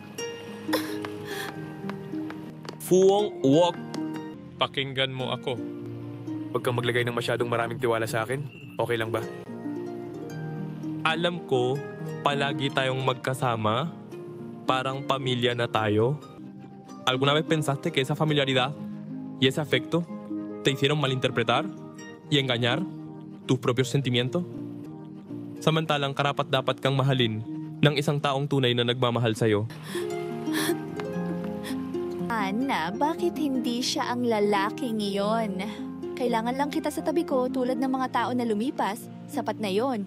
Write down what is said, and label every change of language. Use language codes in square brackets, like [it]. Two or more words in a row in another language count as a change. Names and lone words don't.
[tl] Fuong Wok. Pakinggan mo ako. Huwag kang maglagay ng masyadong maraming tiwala sa akin. Okay lang ba? Alam ko, palagi tayong magkasama. Parang pamilya na tayo. [es] ¿Alguna vez pensaste que esa familiaridad y ese afecto te hicieron malinterpretar y engañar tus propios sentimientos? [tl] Samantalang karapat-dapat kang mahalin ng isang taong tunay na nagmamahal sa'yo. Ana, bakit hindi siya ang lalaking iyon? Kailangan lang kita sa tabi ko tulad ng mga tao na lumipas. Sapat na yon.